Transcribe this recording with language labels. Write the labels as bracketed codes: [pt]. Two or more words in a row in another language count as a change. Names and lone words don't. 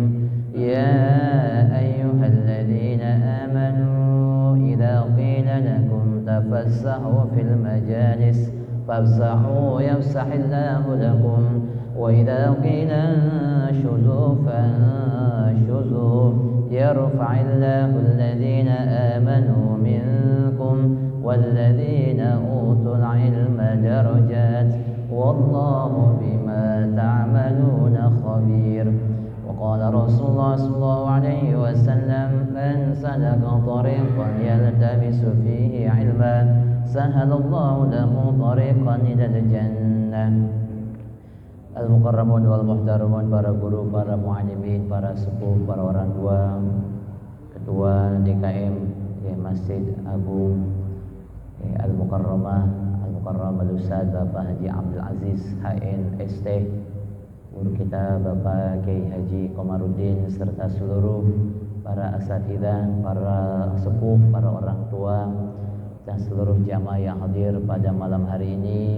[ar] يا أيها الذين آمنوا إذا قيل لكم تفسحوا في المجالس فافسحوا يفسح الله لكم وإذا قيل انشزوا فانشزوا يرفع الله الذين آمنوا منكم والذين أوتوا العلم درجات والله بما تعملون خبير. وقال رسول الله صلى الله عليه وسلم: من سلك طريقا يلتمس فيه علما سهل الله له طريقا إلى الجنة. المكرمون والمحترمون, [id] para guru, para mu'alimin, para sepuh, para orang tua, ketua DKM Masjid Agung Al-Mukarramah Al-Ustaz Bapak Haji Abdul Aziz HN ST, guru kita Bapak Kiai Haji Komarudin, serta seluruh para asatidzah, para sepuh, para orang tua, dan seluruh jamaah yang hadir pada malam hari ini.